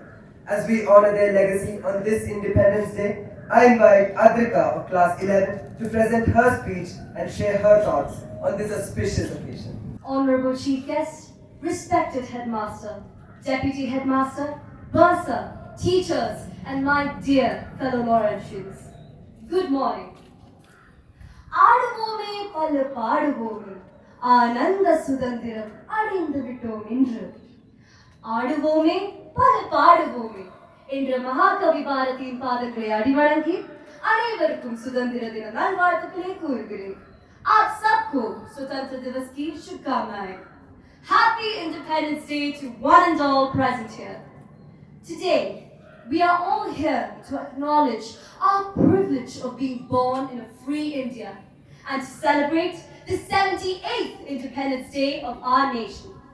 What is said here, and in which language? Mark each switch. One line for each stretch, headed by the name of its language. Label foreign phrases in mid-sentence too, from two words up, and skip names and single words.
English: As we honor their legacy on this Independence Day, I invite Adrika of class 11 to present her speech and share her thoughts on this auspicious occasion. Honorable Chief Guest, respected Headmaster, Deputy Headmaster, bursar, teachers, and my dear fellow Laurentians. Good morning.
Tamil: ஆடுவோமே பல பாடுவோமே ஆனந்த சுதந்திரம் அடைந்து விட்டோம் இன்று. ஆடுவோமே பல பாடுவோமே என்ற மகாகவி பாரதியின் பாதங்களை அடிவணங்கி அனைவருக்கும் சுதந்திர தின நல்வாழ்த்துக்களை கூறுகிறேன்.
Hindi: आप सबको स्वतंत्र दिवस की शुभकामनाएं.
English: Happy Independence Day to one and all present here. Today, we are all here to acknowledge our privilege of being born in a free India and to celebrate the 78th Independence Day of our nation.